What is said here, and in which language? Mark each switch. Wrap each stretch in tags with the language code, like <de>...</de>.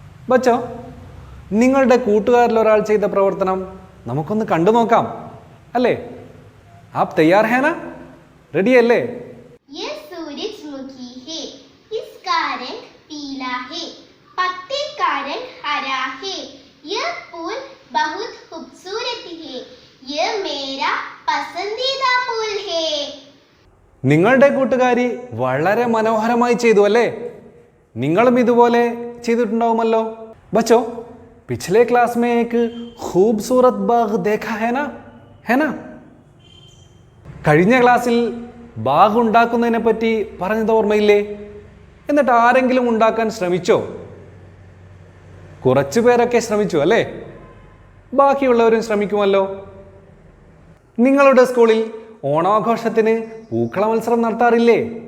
<hi>ബച്ചോ,</hi> <ml>നിങ്ങളുടെ കൂട്ടുകാരിൽ ഒരാൾ ചെയ്ത പ്രവർത്തനം നമുക്കൊന്ന് കണ്ടു നോക്കാം അല്ലേ?</ml> <hi>ആപ് തയ്യാർ ഹേ ना? रेडी</hi> <ml>അല്ലേ?</ml> <hi>ये सूरजमुखी है, इसका रंग पीला है, पत्ते का रंग हरा है, यह फूल बहुत खूबसूरत है, यह मेरा पसंदीदा फूल है.</hi> <ml>നിങ്ങളുടെ കൂട്ടുകാരി വളരെ മനോഹരമായി ചെയ്തു അല്ലേ? നിങ്ങളും ഇതുപോലെ ചെയ്തിട്ടുണ്ടാവുമല്ലോ.</ml> <hi>बच्चों, पिछले क्लास में एक खूबसूरत बाग देखा है ना?</hi> <ml>കഴിഞ്ഞ ക്ലാസ്സിൽ ബാഗ് ഉണ്ടാക്കുന്നതിനെ പറ്റി പറഞ്ഞത് ഓർമ്മയില്ലേ? എന്നിട്ട് ആരെങ്കിലും ഉണ്ടാക്കാൻ ശ്രമിച്ചോ? കുറച്ചു പേരൊക്കെ ശ്രമിച്ചു അല്ലേ? ബാക്കിയുള്ളവരും ശ്രമിക്കുമല്ലോ. നിങ്ങളുടെ സ്കൂളിൽ ഓണാഘോഷത്തിന് പൂക്കള മത്സരം നടത്താറില്ലേ?</ml>